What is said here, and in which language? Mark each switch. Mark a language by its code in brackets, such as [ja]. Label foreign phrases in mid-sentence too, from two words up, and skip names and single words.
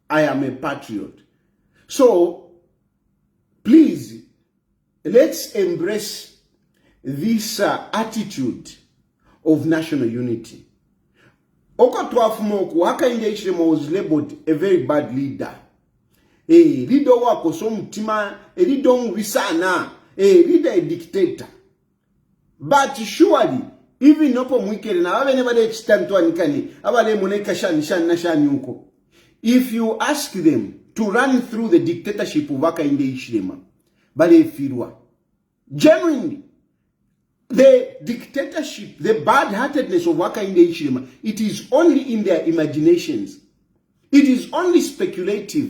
[en] So, please, let's embrace this attitude of national unity. Okatwafumoku, Hakainde Hichilema was labeled a very bad leader. [bem] Leader wako so mtima, leader wisana, [en] leader a dictator. But surely, even [bem] nopo mwikere na wabe nebade chitantu anikani, abale moneka shani uko. [en] If you ask them to run through the dictatorship of Hakainde Hichilema, [bem] bale firwa. [en] Genuinely, The dictatorship, the bad-heartedness of Hakainde Hichilema, it is only in their imaginations. It is only speculative.